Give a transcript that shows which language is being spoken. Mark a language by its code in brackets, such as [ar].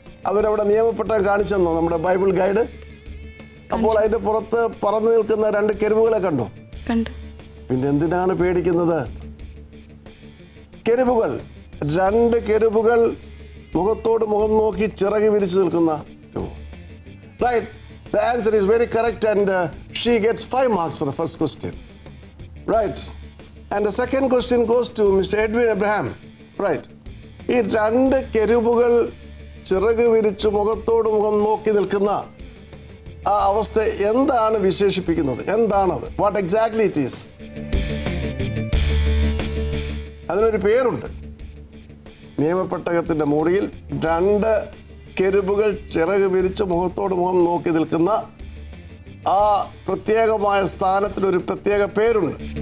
[ml] അവരവിടെ നിയമപ്പെട്ടകം കാണിച്ചു തന്നോ നമ്മുടെ ബൈബിൾ ഗൈഡ്? അപ്പോൾ അതിന്റെ പുറത്ത് പറന്നു നിൽക്കുന്ന 2 കെരൂബുകളെ കണ്ടോ? കണ്ടു. പിന്നെ എന്തിനാണ് പേടിക്കുന്നത്? കെരൂബുകൾ, 2 കെരൂബുകൾ മുഖത്തോട് മുഖം നോക്കി ചിറകി വിരിച്ചു നിൽക്കുന്ന രൂപം. [en] Right. The answer is very correct and she gets 5 marks for the first question. Right. And the second question goes to Mr. Edwin Abraham. Right. [ml] ഈ 2 കെരൂബുകൾ ചിറക് വിരിച്ചു മുഖത്തോട് മുഖം നോക്കി നിൽക്കുന്ന ആ അവസ്ഥ എന്താണ് വിശേഷിപ്പിക്കുന്നത്? എന്താണത്? [en] What exactly it is? [ml] അതിനൊരു പേരുണ്ട്. നിയമപ്പെട്ടകത്തിൻ്റെ മൂടിയിൽ 2 കെരൂബുകൾ ചിറക് വിരിച്ച് മുഖത്തോട് മുഖം നോക്കി നിൽക്കുന്ന ആ പ്രത്യേകമായ സ്ഥാനത്തിനൊരു പ്രത്യേക പേരുണ്ട്.